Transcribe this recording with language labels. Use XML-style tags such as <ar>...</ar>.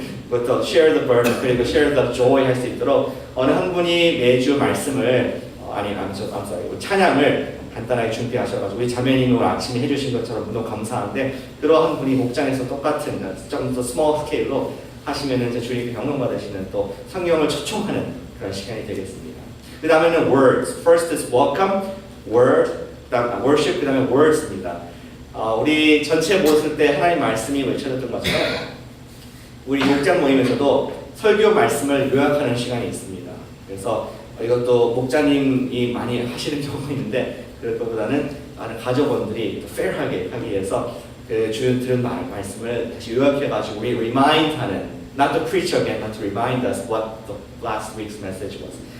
<ko>그것도</ko> <en>share the burden</en> <ko>그리고</ko> <en>share the joy</en> <ko>할 수 있도록 어느 한 분이 매주 말씀을 찬양을 간단하게 준비하셔가지고 우리 자매님이 오늘 아침에 해주신 것처럼 너무 감사한데 그러한 분이 목장에서 똑같은 좀 더</ko> <en>small scale</en> <ko>로 하시면은 이제 주님께 영광 받으시는 또 성경을 초청하는 그런 시간이 되겠습니다. 그 다음에는 words.</ko> <en>First is welcome, word, worship,</en> <ko>그 다음에</ko> <en>words입니다.</en> <ko>우리 전체 모였을 때 하나님 말씀이 외쳐졌던 것처럼 우리 목장 모임에서도 설교 말씀을 요약하는 시간이 있습니다. 그래서 이것도 목자님이 많이 하시는 경우가 있는데 그럴 것보다는 가족원들이 fair하게 하기 위해서 그 주님 들은 말씀을 다시 요약해가지고 우리 remind하는</ko> <en>not to preach again, but to remind us what the last week's message was.</en>